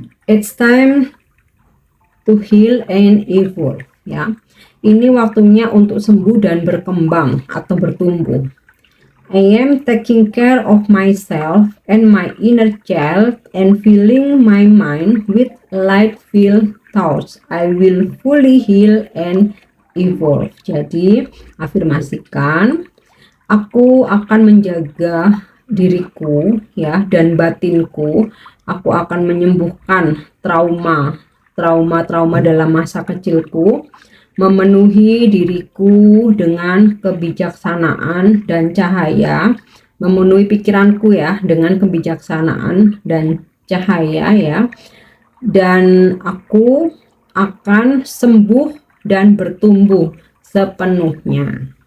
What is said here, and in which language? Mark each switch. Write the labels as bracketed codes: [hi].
[en] It's time to heal and evolve ya. [id] Ini waktunya untuk sembuh dan berkembang atau bertumbuh. [en] I am taking care of myself and my inner child and filling my mind with light-filled thoughts. I will fully heal and evolve. [id] Jadi afirmasikan, aku akan menjaga diriku ya dan batinku. Aku akan menyembuhkan trauma dalam masa kecilku, memenuhi diriku dengan kebijaksanaan dan cahaya, memenuhi pikiranku ya dengan kebijaksanaan dan cahaya ya, dan aku akan sembuh dan bertumbuh sepenuhnya.